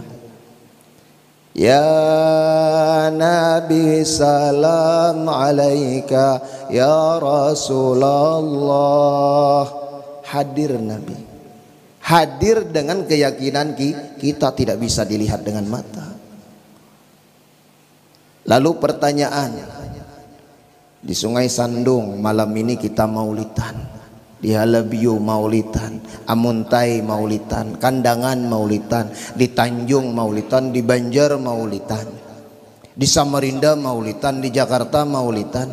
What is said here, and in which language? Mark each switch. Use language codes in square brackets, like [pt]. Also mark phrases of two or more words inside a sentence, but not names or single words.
[ar] يا نبي سلام عليك يا رسول الله. [id] Hadir Nabi, hadir dengan keyakinan kita tidak bisa dilihat dengan mata. Lalu pertanyaan, di Sungai Sandung malam ini kita maulidan, di Halabiu maulidan, Amuntai maulidan, Kandangan maulidan, di Tanjung maulidan, di Banjar maulidan, di Samarinda maulidan, di Jakarta maulidan.